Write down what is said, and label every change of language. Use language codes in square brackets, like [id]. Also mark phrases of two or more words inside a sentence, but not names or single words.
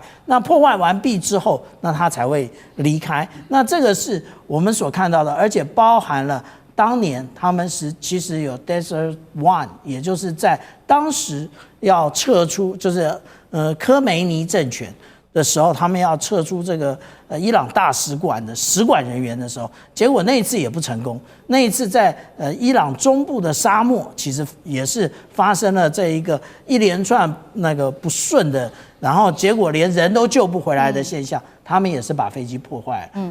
[zh] 那破壞完畢之後，那它才會離開。那這個是我們所看到的，而且包含了當年他們其實有 Desert One，也就是在當時要撤出，就是科梅尼政权的時候，他们要撤出这个伊朗大使馆的使馆人员的时候，结果那一次也不成功。那一次在伊朗中部的沙漠，其實也是發生了這一個一連串那個不順的，然後結果連人都救不回來的現象，他們也是把飛機破壞了。